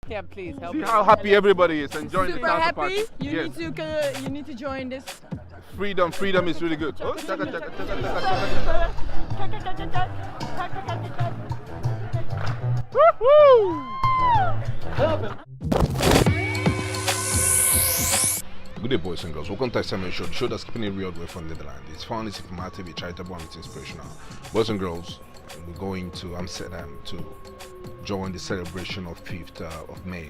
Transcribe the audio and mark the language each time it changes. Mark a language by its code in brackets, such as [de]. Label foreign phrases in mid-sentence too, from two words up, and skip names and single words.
[en] Yeah, please help See me. how happy everybody is enjoying Super the salsa happy. party. You need to join this. Freedom is really good. Oh, chaka, chaka, chaka, chaka, chaka. Woo-hoo! Good day, boys and girls. Welcome to Tithe Show, the show that's keeping it real way from Netherlands. It's fun, it's informative, it's charitable, and it's inspirational. Boys and girls, we're going to Amsterdam to join the celebration of 5th of May.